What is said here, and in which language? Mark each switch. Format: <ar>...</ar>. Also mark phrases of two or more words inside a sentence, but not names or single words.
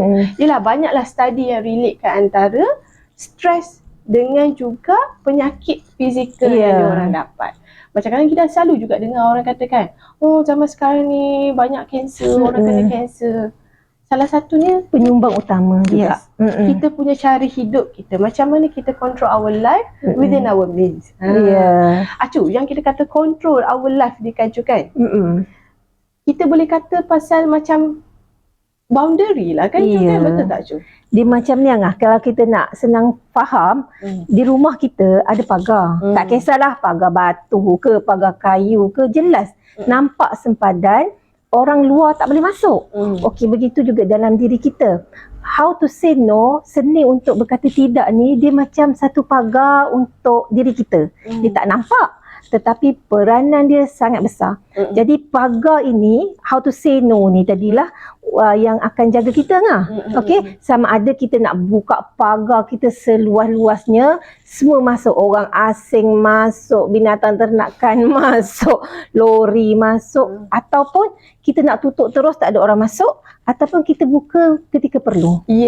<ms>Yelah, banyaklah study yang relate kat antara stres dengan juga penyakit fizikal yang orang dapat. Macam kadang kita selalu juga dengar orang katakan, zaman sekarang ni banyak kanser, orang kena kanser. Salah satunya penyumbang utama juga. Kita punya cara hidup kita. Macam mana kita</ms> <en>control our life within our means.</en> <ms>Acu, yang kita kata</ms> <en>control our life</en> <ms>ni kan, kita boleh kata pasal macam boundary lah kan, kan? Betul tak Cu? Dia macam ni kalau kita nak senang faham, di rumah kita ada pagar. Tak kisahlah pagar batu ke, pagar kayu ke, jelas nampak sempadan, orang luar tak boleh masuk. Okey, begitu juga dalam diri kita.</ms> <en>How to say no,</en> <ms>seni untuk berkata tidak ni, dia macam satu pagar untuk diri kita. Dia tak nampak, tetapi peranan dia sangat besar. Jadi pagar ini,</ms> <en>how to say no</en> <ms>ni tadilah yang akan jaga kita okey, sama ada kita nak buka pagar kita seluas-luasnya, semua masuk, orang asing masuk, binatang ternakan masuk, lori masuk, ataupun kita nak tutup terus tak ada orang masuk, ataupun kita buka ketika perlu.</ms>